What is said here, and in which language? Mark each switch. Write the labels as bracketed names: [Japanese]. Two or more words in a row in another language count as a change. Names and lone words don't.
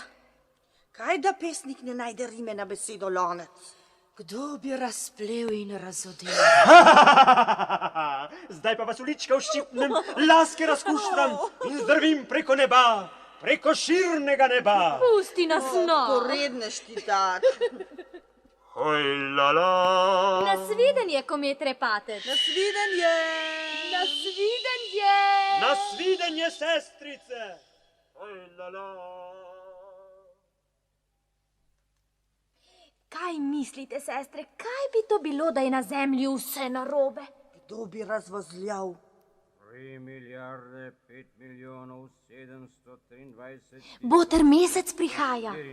[Slovenian] Kaj da pesnik ne najde rime na besedo lonec? Kdo bi razplel in razodel? Zdaj pa vas ulička uščipnem, laske razkuštram in zdrvim preko neba, preko širnega neba. Pusti nas Poredneš ti tak. Hoj, la, la. Nasvidenje, komet Repates. Nasvidenje. Nasvidenje, sestrice. Hoj, la, la. Kaj mislite, sestre, kaj bi to bilo, da je na zemlji vse narobe? Kdo bi razvozljal? 3 milijarde 5 milijonov 723 Boter mesec prihaja.